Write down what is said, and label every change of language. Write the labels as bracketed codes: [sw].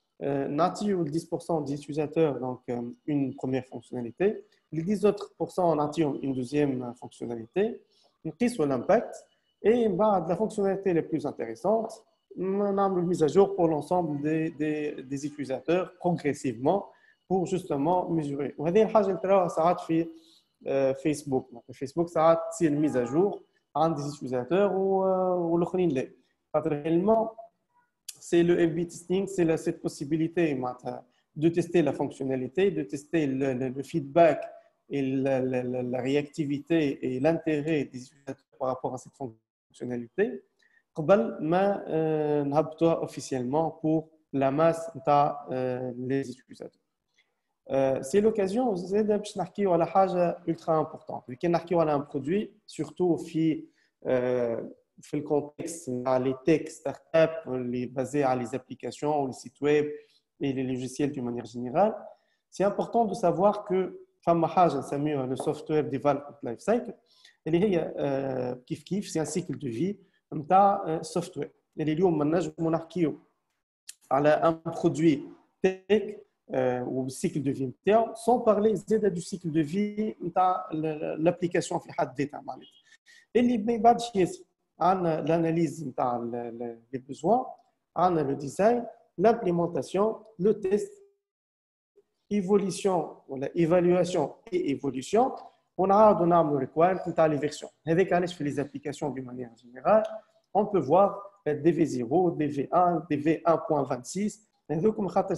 [ar] نعطيو [fr] 10% des utilisateurs donc une première fonctionnalité, les 10 autres % [ar] نعطيهم [fr] une deuxième fonctionnalité. [ar] نقيسوا [fr] l'impact et la fonctionnalité la plus intéressante, on a une mise à jour pour l'ensemble des utilisateurs progressivement pour justement mesurer. [ar] وهذه الحاجة اللي تراوها ساعات في فيسبوك. فيسبوك ساعات تصير [fr] mise à jour [ar] عند [fr] des utilisateurs [ar] والآخرين لا. [fr] Réellement, c'est le A/B testing, c'est cette possibilité de tester la fonctionnalité, de tester le feedback et la réactivité et l'intérêt des utilisateurs par rapport à cette fonctionnalité, [ar] قبل ما نهبطوها [fr] officiellement pour la masse des utilisateurs. C'est l'occasion [ar] باش نحكيو على [fr] حاجة ultra importante. [ar] كي نحكيو على [fr] un produit, surtout في le contexte les tech startups, les basés sur les applications, les sites web et les logiciels d'une manière générale, c'est important de savoir que [ar] فما حاجه نسميوها [fr] le software development life cycle [ar] اللي هي كيف [fr] c'est un cycle de vie نتاع software. [ar] اللي اليوم ما نجموا نحكيو على [fr] un produit tech ou cycle de vie [ar] نتاعو [fr] sans parler [ar] زاده [fr] du cycle de vie [ar] نتاع l'application في حد ذاتها معناتها اللي ما بعدش ياسر. [fr] عندنا l'analyse نتاع les besoins, عندنا le design, l'implémentation, le test, évolution ou évaluation et évolution. On a un [en] requirement [fr] dans les versions. Avec les applications d'une manière générale, on peut voir DV0, DV1, DV1.26.